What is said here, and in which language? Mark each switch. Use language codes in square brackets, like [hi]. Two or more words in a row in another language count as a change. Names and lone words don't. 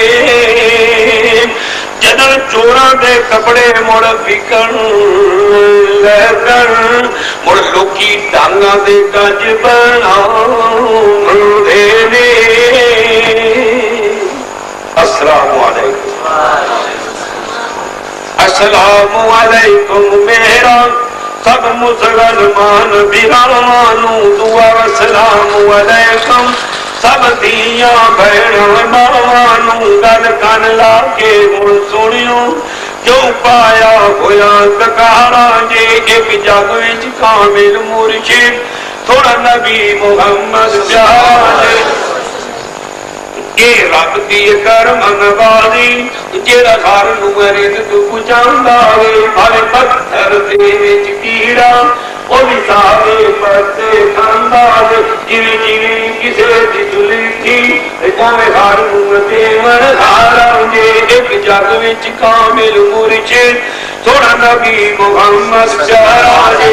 [pa] ਜਦੋਂ ਚੋਰਾਂ ਦੇ ਕੱਪੜੇ ਮੁੜ ਵਿਕਣ ਲੱਗਣ ਮੁੜ ਲੋਕੀ ਡਾਂਗਾਂ ਦੇ ਗੱਜ ਬਣਾਉਂਦੇ ਨੇ। [ar] السلام عليكم. السلام عليكم [pa] ਮੇਰਾ ਸਭ ਮੁਸਲਮਾਨ ਭਰਾਵਾਂ ਨੂੰ ਦੁਆ [ar] السلام عليكم [pa] ਸਭ ਦੀਆਂ ਭੈਣਾਂ ਮਾਵਾਂ ਨੂੰ ਗੱਲ ਕੰਨ ਲਾ ਕੇ ਹੁਣ ਸੁਣਿਓ ਜੋ ਪਾਇਆ ਹੋਇਆ ਤਕਰਾਰਾ ਜੇ ਇੱਕ ਜੱਗ ਵਿੱਚ ਕਾਮਿਲ ਮੁਰਸ਼ਿਦ ਥੋੜ੍ਹਾ ਨਬੀ ਮੁਹੰਮਦ ਪਿਆਰੇ। ਇਹ ਰੱਬ ਦੀ ਕਰਮ ਨਵਾਜ਼ੀ ਜਿਹੜਾ ਘਰ ਨੂੰ ਰਿਜ਼ਕ ਪਹੁੰਚਾਉਂਦਾ ਵੇ ਭਾਵੇਂ ਪੱਥਰ ਦੇ ਵਿੱਚ ਕੀੜਾ ਉਹ ਵੀ ਸਾਰੇ ਪੱਤੇ ਖਾਂਦਾ ਵੇ। ਜਿਵੇਂ ਜਿਵੇਂ ਕਿਸੇ ਦੀ ਦੁਲਕੀ ਉਵੇਂ ਘਰ ਨੂੰ ਦੇਵਨ ਹਾਰਾ ਜੇ ਇੱਕ ਜਗ ਵਿੱਚ ਕਾਮਿਲ ਮੁਰਸ਼ਿਦ ਥੋੜਾ ਨਬੀ ਮੁਹੰਮਦ ਪਿਆਰਾ ਜੇ।